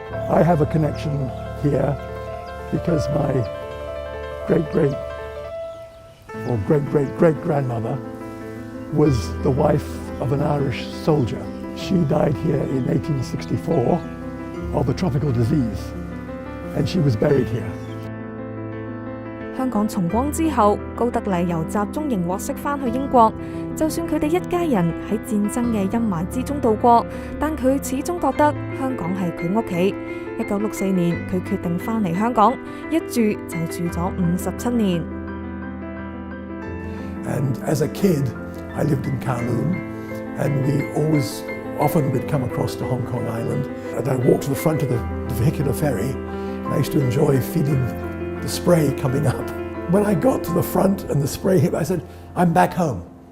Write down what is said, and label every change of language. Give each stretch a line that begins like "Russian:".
English: I have a connection here because my great-great-great-great-grandmother was the wife of an Irish soldier. She died here in 1864 of a tropical disease, and she was buried here.
Cantonese: 香港重光之後，高德麗由集中營獲釋返去英國。就算佢哋一家人喺戰爭嘅陰霾之中度過，但佢始終覺得香港係佢屋企。 1964年，佢決定返嚟香港，一住就住咗57年。
English: And as a kid, I lived in Kowloon, and we often would come across to Hong Kong Island, and I walked to the front of the vehicular ferry, and I used to enjoy feeling the spray coming up. When I got to the front and the spray hit, I said, I'm back home.